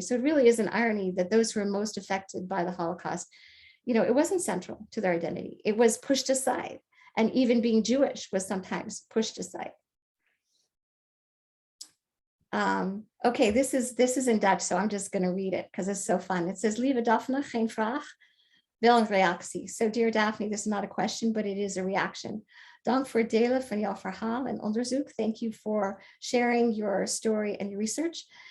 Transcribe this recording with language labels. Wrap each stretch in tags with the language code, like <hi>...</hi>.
<en>So it really is an irony that those who are most affected by the Holocaust, it wasn't central to their identity. It was pushed aside. And even being Jewish was sometimes pushed aside. Okay, this is in Dutch, so I'm just going to read it because it's so fun. It says,</en> <nl>Lieve Daphne, geen vraag, wel een reactie.</nl> <en>So dear Daphne, this is not a question, but it is a reaction.</en> <nl>Dank voor het delen van jouw verhaal en onderzoek.</nl> <en>Thank you for sharing your story and your research.</en>